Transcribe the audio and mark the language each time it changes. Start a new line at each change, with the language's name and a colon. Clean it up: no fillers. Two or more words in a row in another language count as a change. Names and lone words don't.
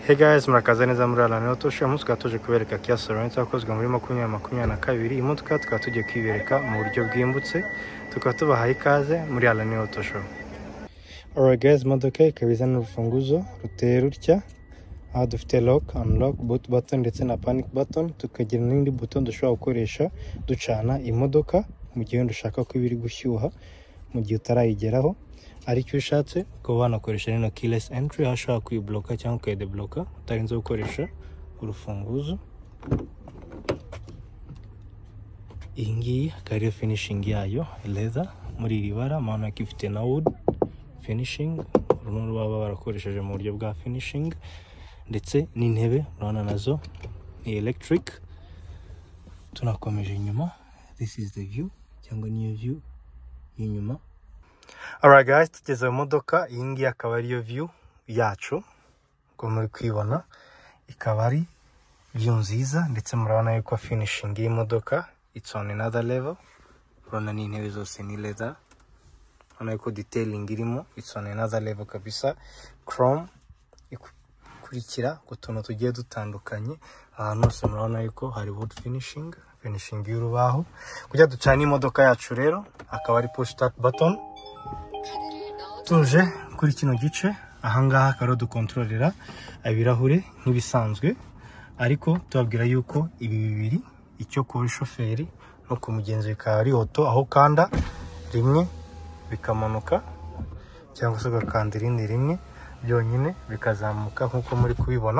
English: Hey guys,
Kinyarwanda: murakaza neza muri Alani Auto Show. Umunsi tuje kubereka Kia Sorento yakozwe muri 2022. Imodoka tugiye kwibereka mu buryo bwimbutse, tubahaye ikaze muri Alani Auto Show.
English: Alright guys,
Kinyarwanda: imodoka ikaba izana urufunguzo ruteye rutya, aho dufite
English: lock, unlock, boot button
Kinyarwanda: ndetse na
English: panic button.
Kinyarwanda: Tukagira n'indi button dushobora gukoresha ducana imodoka mu gihe dushaka ko ibiri gushyuha mu gihe utarayigeraho. Ariko ushatse ko wanakoresha no
English: keyless entry,
Kinyarwanda: ashaka kuyibloka cyangwa kuyidebloka utarinze gukoresha urufunguzo. Iyi ngiyi akaba finishing yayo leather muri iri bara, maana ifite na
English: wood finishing,
Kinyarwanda: runo baba barakoresheje mu buryo bwa finishing. Ndetse n'intebe urabona nazo ni electric. Tunakomeje inyuma,
English: this is the view
Kinyarwanda: cyangwa niyo view y'inyuma.
English: Alright guys,
Kinyarwanda: tugeze mu modoka. Iyi ngiyi akaba ariyo view yacu, uko muri kwibona ikaba ari view nziza, ndetse murabona yuko finishing y'imodoka
English: it's on another level.
Kinyarwanda: Urabona n'intebe zose ni leather, urabona yuko detailing irimo
English: it's on another level
Kinyarwanda: kabisa. Chrome ikurikira ku tuntu tugiye dutandukanye, ahantu hose murabona yuko hari
English: wood finishing
Kinyarwanda: y'urubaho. Kujya ducana imodoka yacu rero akaba ari
English: push start button.
Kinyarwanda: Tuje kuri kino gice ahangaha karo dukontrolera ibirahure nk'ibisanzwe, ariko tubabwira yuko ibi bibiri, icyo kuri shoferi no ku mugenzi bikaba ari auto, aho kanda rimwe bikamanuka cyangwa se gakanda irindi rimwe byonyine bikazamuka nkuko muri kubibona.